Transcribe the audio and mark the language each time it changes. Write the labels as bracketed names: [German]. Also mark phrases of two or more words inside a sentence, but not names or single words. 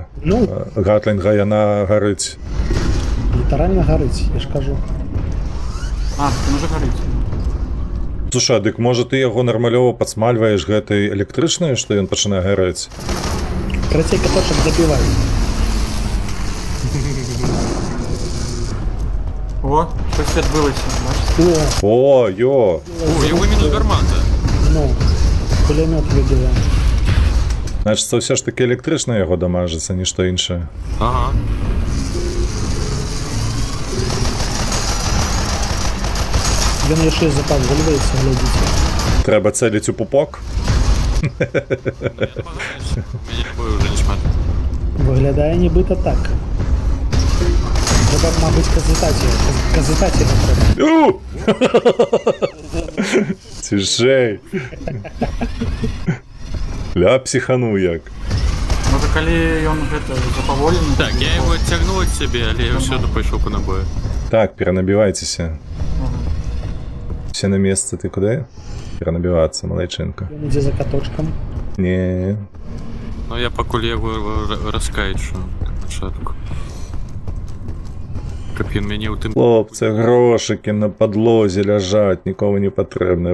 [Belarusian] Ну, гатлінга, яна гарыць. літаральна гарыць, я ж кажу. А, ты можа гарыць. Слушай, дык можа ты яго нармалёва падсмальваеш гэтай электрычнай, што ён пачынае гарэць? Карацей, каточак забівай. [Ukrainian] О, щось адбылася, бачиш? О, йо! О, його мінус гармата. Ну, [Belarusian] пулемёт выбіваем. Значыцца, ўсё ж такі электрычна яго дамажыцца, нішто іншае. Ага. Ён яшчэ запавольваецца, глядзіце. Трэба цэліць у пупок? Мяне бою уже не шмат. Выглядае нібыта так. Трэба, мабыць, казытаць яго трэба. Цішэй! Ля психану як. Можа, калі ён гэта запаволены... [Russian] Так, я его оттягнул от себе, але я все одно пошел по набою. [Belarusian] Так, перанабівайцеся. Все на месцы, ты куды? Перанабівацца, малайчынка. Ён ідзе за каточкам. Не. Ну я пакуль яго раскайчу на пачатку. Каб ён мяне ў тым... Хлопцы, грошыкі на падлозе ляжаць, нікому не патрэбныя.